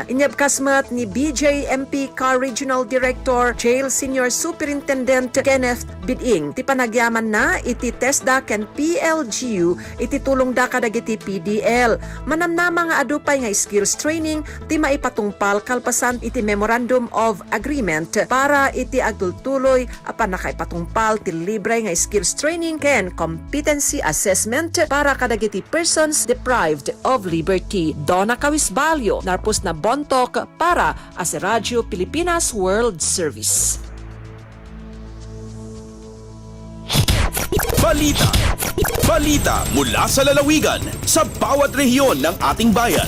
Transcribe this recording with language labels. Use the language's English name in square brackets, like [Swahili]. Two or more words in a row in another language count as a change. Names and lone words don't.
[Iloko] Inyabkasmat ni BJMP Regional Director Jail Senior Superintendent Kenneth Biding ti panagyaman na iti TESDA ken PLGU iti tulong da kadagiti PDL. Manamnama nga adupay nga [English] skills training [Iloko] ti maipatungpal kalpasan iti [English] Memorandum of Agreement [Iloko] para iti agtultuloy apan nakaipatungpal ti libre nga [English] skills training [Iloko] ken [English] competency assessment [Iloko] para kadagiti [English] persons deprived of liberty. [Iloko] Donna Cawisbalyo, narpos na Bontok [Filipino] para sa [Iloko] Radyo Pilipinas World Service. [Filipino] Balita mula sa lalawigan sa bawat rehiyon ng ating bayan.